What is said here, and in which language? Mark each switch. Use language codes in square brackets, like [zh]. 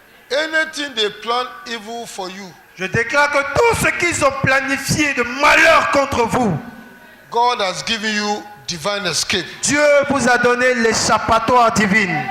[en] Anything they plan evil for you, [fr] Je déclare que tout ce qu'ils ont planifié de malheur contre vous, [en] God has given you divine escape. [fr] Dieu vous a donné l'échappatoire divine.